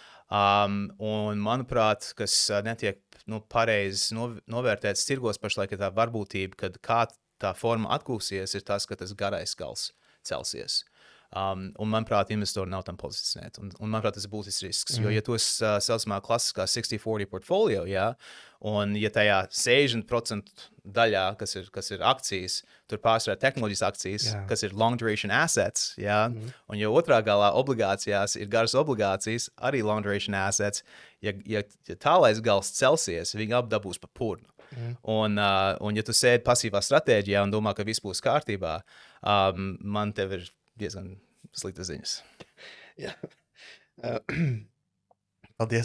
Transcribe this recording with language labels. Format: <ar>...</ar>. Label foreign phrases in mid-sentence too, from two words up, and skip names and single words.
<lv>Un, manuprāt, kas netiek pareizi novērtēts tirgos pašlaik, ir tā varbūtība, kad kā tā forma atgūsies, ir tas, ka tas garais gals celsies. Un, manuprāt, investori nav tam pozicionēti. Un manuprāt, tas ir būtisks risks. Jo, ja tu esi saucamā klasiskā 60-40 portfolio, jā, un ja tajā 60% daļā, kas ir akcijas, tur pārsvarā tehnoloģijas akcijas, kas ir</lv> <en>long duration assets,</en> <lv>jā, un ja otrā galā obligācijās ir garas obligācijas, arī</lv> <en>long duration assets,</en> <lv>ja tālais gals celsies, viņi apdabūs pa purnu. Un ja tu sēdi pasīvā stratēģijā un domā, ka viss būs kārtībā, man tev ir diezgan sliktas ziņas. Jā. Paldies.</lv>